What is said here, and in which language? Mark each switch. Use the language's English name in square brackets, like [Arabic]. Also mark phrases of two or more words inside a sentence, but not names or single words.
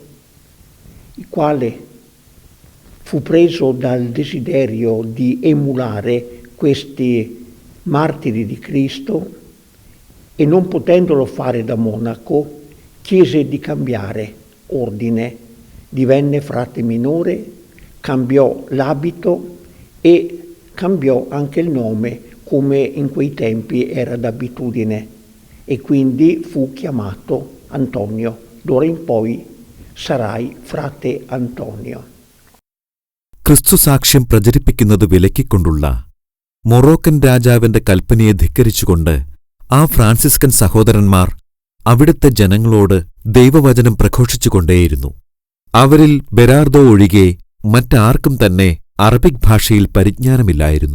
[Italian] il quale fu preso dal desiderio di emulare questi martiri di Cristo e, non potendolo fare da monaco, chiese di cambiare ordine, divenne frate minore, cambiò l'abito e cambiò anche il nome, come in quei tempi era d'abitudine, e quindi fu chiamato Antonio. D'ora in poi sarai frate Antonio. [Malayalam] ക്രിസ്തുസാക്ഷ്യം പ്രചരിപ്പിക്കുന്നത് വിലക്കിക്കൊണ്ടുള്ള മൊറോക്കൻ രാജാവിന്റെ കൽപ്പനയെ ധിക്കരിച്ചുകൊണ്ട് ആ ഫ്രാൻസിസ്കൻ സഹോദരന്മാർ അവിടുത്തെ ജനങ്ങളോട് ദൈവവചനം പ്രഘോഷിച്ചുകൊണ്ടേയിരുന്നു. അവരിൽ ബെരാർദോ ഒഴികെ മറ്റാർക്കും തന്നെ അറബിക് ഭാഷയിൽ പരിജ്ഞാനമില്ലായിരുന്നു.